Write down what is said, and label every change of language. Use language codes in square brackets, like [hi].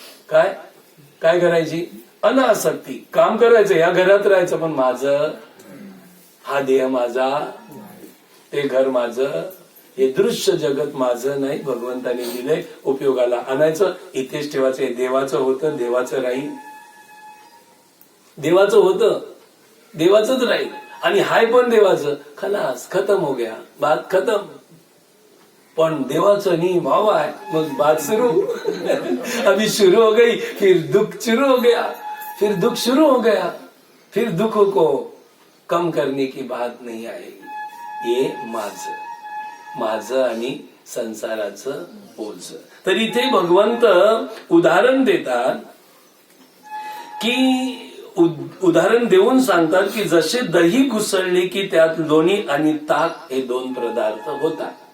[mr] काय काय करायची? अनासक्ती. काम करायचं, या घरात राहायचं, पण माझं, हा देह माझा, ते घर माझं, हे दृश्य जगत माझं नाही, भगवंताने दिलंय, उपयोगाला आणायचं, इथेच ठेवायचं. हे देवाचं होतं, देवाचं राहील. देवाचं होतं, देवाचंच राहील. आणि हाय पण देवाचं, [hi] खलास खतम हो गया, बात खतम. [mr] पण देवाचं नहीं भाव आहे, मग [hi] बात शुरू. अभी शुरू हो गई, फिर दुख शुरू हो गया, फिर दुख शुरू हो गया, फिर दुख को कम करने की बात नहीं आएगी. [mr] ये माझं आणि संसाराचं ओझ. तर इथे भगवंत उदाहरण देतात की उदाहरण देऊन सांगतात की जसे दही घुसळले की त्यात लोणी आणि ताक हे दोन पदार्थ होतात.